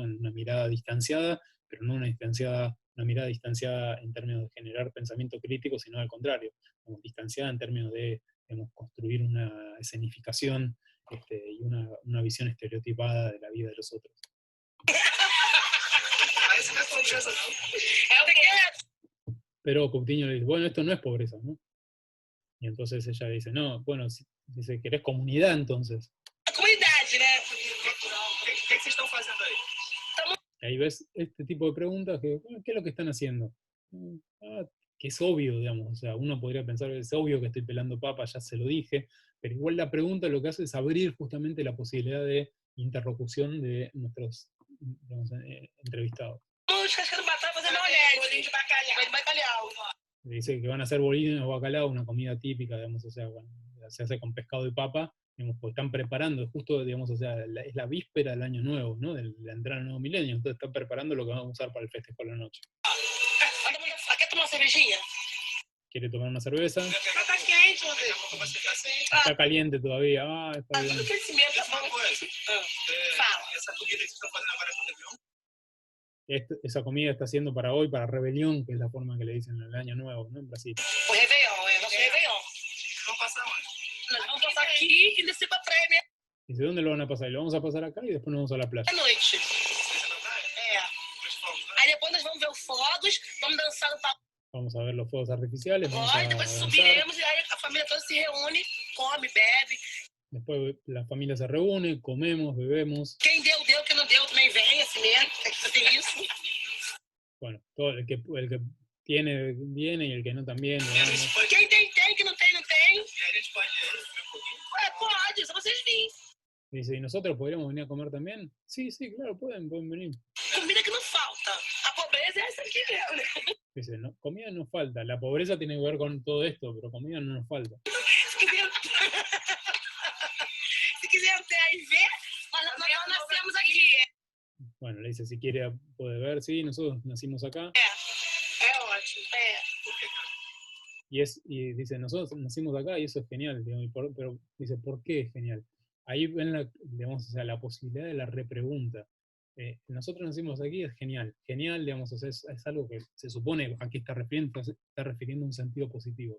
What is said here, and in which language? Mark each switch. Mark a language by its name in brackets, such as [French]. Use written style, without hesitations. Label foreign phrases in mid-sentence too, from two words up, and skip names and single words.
[Spanish] En una mirada distanciada, pero no una mirada distanciada en términos de generar pensamiento crítico, sino al contrario, como distanciada en términos de, digamos, construir una escenificación y una visión estereotipada de la vida de los otros. Pero Coutinho le dice, bueno, esto no es pobreza, ¿no? Y entonces ella dice, no, bueno, dice, ¿querés comunidad entonces? [Portuguese] Comunidade, né? O que vocês estão fazendo aí? [Spanish] Ahí ves este tipo de preguntas que, ¿qué es lo que están haciendo? Que es obvio, digamos, o sea, uno podría pensar que es obvio que estoy pelando papas, ya se lo dije, pero igual la pregunta lo que hace es abrir justamente la posibilidad de interlocución de nuestros, digamos, entrevistados. [Portuguese] Cascando batata fazendo maionese. Bolinho de bacalhau. [Spanish] Dice que van a hacer bolillos o bacalao, una comida típica, digamos, o sea, bueno, se hace con pescado y papa, digamos, pues están preparando, justo, digamos, o sea, es la víspera del año nuevo, ¿no? De la entrada al nuevo milenio, entonces están preparando lo que van a usar para el festejo de la noche. [Portuguese] Quer tomar uma cervejinha? [Spanish] Quiere tomar una cerveza. [Portuguese] Tá quente, Rodrigo. [Spanish] Está caliente todavía. Está bien. [Portuguese] Aquecimento tá bom. Fala. Essa comida que vocês estão fazendo agora com o Réveillon? [Spanish] Esa comida está haciendo para hoy, para Rebelión, que es la forma que le dicen el año nuevo, ¿no? En Brasil. [Portuguese] O Réveillon, é nosso Réveillon. Vamos passar onde? Nós vamos passar aqui e descer pra praia mesmo [Spanish] Dice, ¿dónde lo van a pasar? Y lo vamos a pasar acá y después nos vamos a la playa. [Portuguese] à noite. Vocês na praia? É. Os fogos, né? Aí depois nós vamos ver os fogos, vamos dançar no pagode, [Spanish] Vamos a ver los fuegos artificiales, vamos a [Portuguese] depois [Spanish] danzar. [Portuguese] subiremos e aí a família toda se reúne, come, bebe. [Spanish] Después la familia se reúne, comemos, bebemos. [Portuguese] Quem deu, deu. Quem não deu, também vem, assim mesmo. Tem que fazer isso. [Spanish] Bueno, todo el que tiene, viene y el que no también. [Portuguese] E a gente pode, Quem tem, tem. Quem não tem, não tem. e a gente pode comer um pouquinho? Pode, só vocês virem. [Spanish] Dice, ¿y nosotros podríamos venir a comer también? Sí, claro, pueden venir. [Portuguese] Comida que não falta. A pobreza é essa aqui mesmo, né? [Spanish] Dice, no, comida nos falta. La pobreza tiene que ver con todo esto, pero comida no nos falta. [Portuguese] Se quiser entrar e ver, nós nascemos aqui. [Spanish] Bueno, le dice, si quiere puede ver, sí, nosotros nacimos acá. [Portuguese] É ótimo. [Spanish] Y dice, nosotros nacimos acá y eso es genial, digamos, pero dice, ¿por qué es genial? Ahí ven digamos, o sea, la posibilidad de la repregunta. Nosotros nacimos aquí, es genial. Genial, digamos, o sea, es algo que se supone aquí está refiriendo a un sentido positivo.